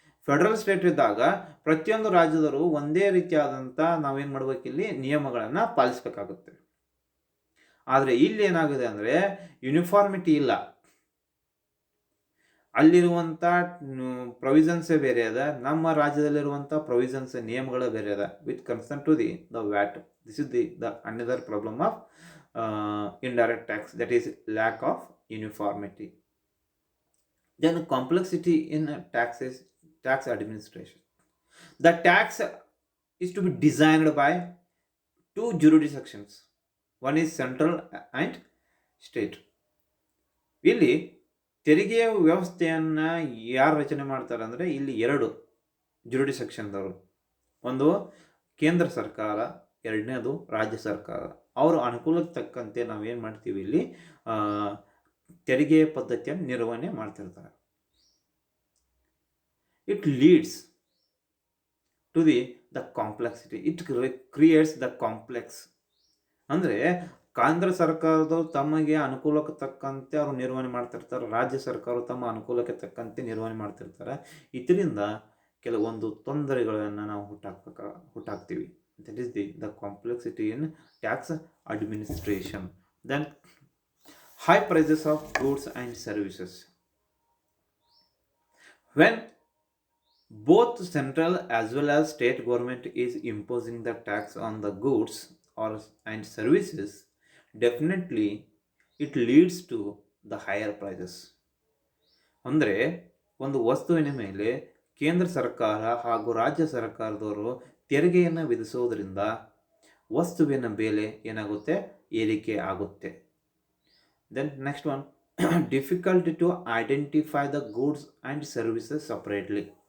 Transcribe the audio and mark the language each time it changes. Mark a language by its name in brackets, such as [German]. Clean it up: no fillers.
[Kannada] Federal state ಇದ್ದಾಗ ಪ್ರತಿಯೊಂದು ರಾಜ್ಯದವರು ಒಂದೇ ರೀತಿಯಾದಂಥ ನಾವೇನು ಮಾಡಬೇಕಿಲ್ಲಿ ನಿಯಮಗಳನ್ನು ಪಾಲಿಸಬೇಕಾಗುತ್ತೆ. ಆದರೆ ಇಲ್ಲಿ ಏನಾಗಿದೆ ಅಂದರೆ ಯೂನಿಫಾರ್ಮಿಟಿ ಇಲ್ಲ. ಅಲ್ಲಿರುವಂಥ ಪ್ರೊವಿಷನ್ಸೇ ಬೇರೆ ಅದ, ನಮ್ಮ ರಾಜ್ಯದಲ್ಲಿರುವಂಥ ಪ್ರೊವಿಷನ್ಸ್ ನಿಯಮಗಳು ಬೇರೆ ಅದ [English] With concern to the VAT. This is the another problem of indirect tax, that is lack of uniformity. Then complexity in tax administration. The tax is to be designed by two jurisdictions. One is central and state. [Kannada] ಇಲ್ಲಿ ತೆರಿಗೆಯ ವ್ಯವಸ್ಥೆಯನ್ನು ಯಾರು ರಚನೆ ಮಾಡ್ತಾರೆ ಅಂದರೆ ಇಲ್ಲಿ ಎರಡು ಜುರಿಡಿಸೆಕ್ಷನ್ದವರು. ಒಂದು ಕೇಂದ್ರ ಸರ್ಕಾರ, ಎರಡನೇದು ರಾಜ್ಯ ಸರ್ಕಾರ. ಅವರ ಅನುಕೂಲಕ್ಕೆ ತಕ್ಕಂತೆ ನಾವೇನು ಮಾಡ್ತೀವಿ, ಇಲ್ಲಿ ತೆರಿಗೆ ಪದ್ಧತಿಯನ್ನು ನಿರ್ವಹಣೆ ಮಾಡ್ತಿರ್ತಾರೆ. [English] It leads to the complexity. It creates the complex. [Kannada] ಅಂದರೆ ಕೇಂದ್ರ ಸರ್ಕಾರದವರು ತಮಗೆ ಅನುಕೂಲಕ್ಕೆ ತಕ್ಕಂತೆ ಅವರು ನಿರ್ವಹಣೆ ಮಾಡ್ತಿರ್ತಾರೆ, ರಾಜ್ಯ ಸರ್ಕಾರ ತಮ್ಮ ಅನುಕೂಲಕ್ಕೆ ತಕ್ಕಂತೆ ನಿರ್ವಹಣೆ ಮಾಡ್ತಿರ್ತಾರೆ. ಇದರಿಂದ ಕೆಲವೊಂದು ತೊಂದರೆಗಳನ್ನು ನಾವು ಹುಟ್ಟಾಕ್ತೀವಿ. [English] That is the complexity in tax administration. Then high prices of goods and services. When both central as well as state government is imposing the tax on the goods and services, definitely it leads to the higher prices. [Kannada] ಅಂದರೆ ಒಂದು ವಸ್ತುವಿನ ಮೇಲೆ ಕೇಂದ್ರ ಸರ್ಕಾರ ಹಾಗೂ ರಾಜ್ಯ ಸರ್ಕಾರದವರು ತೆರಿಗೆಯನ್ನು ವಿಧಿಸೋದ್ರಿಂದ ವಸ್ತುವಿನ ಬೆಲೆ ಏನಾಗುತ್ತೆ, ಏರಿಕೆ ಆಗುತ್ತೆ. [English] Then next one, difficulty to identify the goods and services separately.